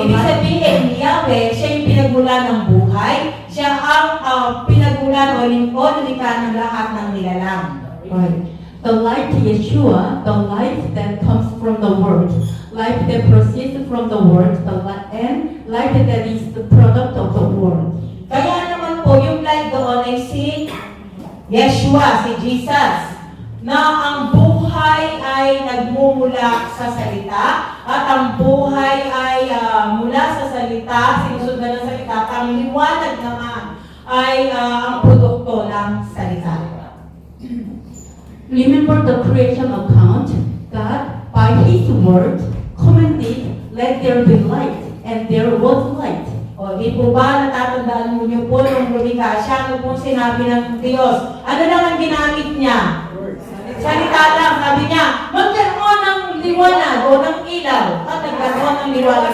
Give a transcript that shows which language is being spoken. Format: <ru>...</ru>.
<tl>Ibig sabihin, Yahweh, siya yung pinagmula ng buhay, siya ang pinagmula o lumikha ng lahat ng nilalang.</tl> <en>Right. The light Yeshua, the light that comes from the Word. life that proceeds from the world, and life that is the product of the world.</en> <tl>Kaya naman po, yung life doon ay si Yeshua, si Jesus, na ang buhay ay nagmumula sa salita at ang buhay ay mula sa salita, sinusundan ng salita, at ang liwanag naman ay ang produkto ng salita.</tl> <en>Remember the creation account. God, by His word, commanded, let there be light, and there was light.</en> <tl>O, di po ba natatandaan mo niyo po nung lumikha siya, nung po sinabi ng Diyos, ano lang ang ginamit niya? Salita lang, sabi niya, magkaroon ng liwanag o ng ilaw. At nagkaroon ng liwanag.</tl>